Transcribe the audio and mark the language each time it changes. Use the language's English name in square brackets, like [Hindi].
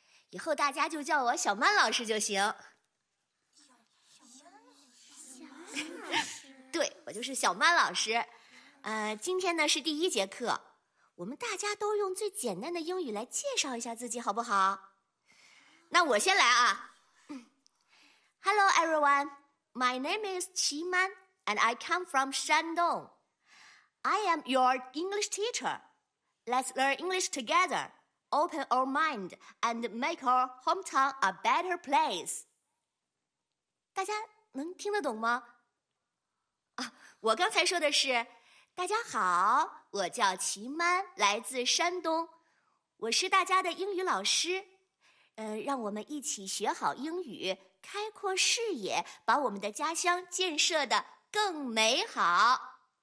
[Chinese] 以后大家就叫我小曼老师就行。对，我就是小曼老师。今天呢是第一节课，我们大家都用最简单的英语来介绍一下自己，好不好？那我先来啊。 [English] Hello everyone, my name is Qi Man, and I come from Shandong. I am your English teacher. Let's learn English together. Open our mind and make our hometown a better place. [Chinese] 大家能听得懂吗？我刚才说的是，大家好，我叫齐曼，来自山东，我是大家的英语老师。让我们一起学好英语，开阔视野，把我们的家乡建设得更美好。